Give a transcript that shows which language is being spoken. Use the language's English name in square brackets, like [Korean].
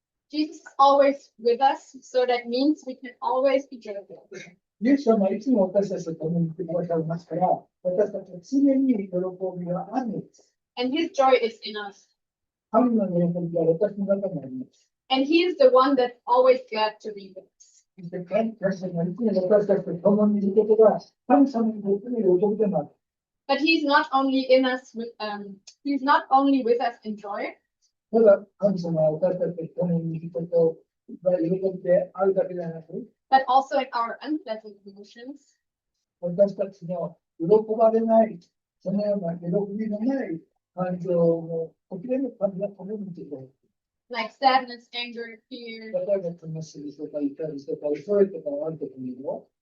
[English] Jesus is always with us, so that means we can always be joyful. [Japanese] イエス様はいつも私たちと共にいてくださいますから、私たちは常に喜びがあるんです。 [English] And his joy is in us. [Japanese] 神の喜びが私の中にあります。 [English] And he is the one that's always glad to be with us. [Japanese] そして神様がいつも私たちと共にいることが、神様にとっての喜びでもある。 [English] But he's not only in us he's not only with us in joy, [Japanese] ただ、神様は私たちと共にいることが喜びであるだけではなく、 [English] but also in our unpleasant emotions, [Japanese] 私たちの喜ばれない、そのような喜びのない感情の時でも神が共にいてくれる。 [English] like sadness, anger, fear, [Japanese] 例えば、悲しみとか怒りとか恐れとかあるときにも、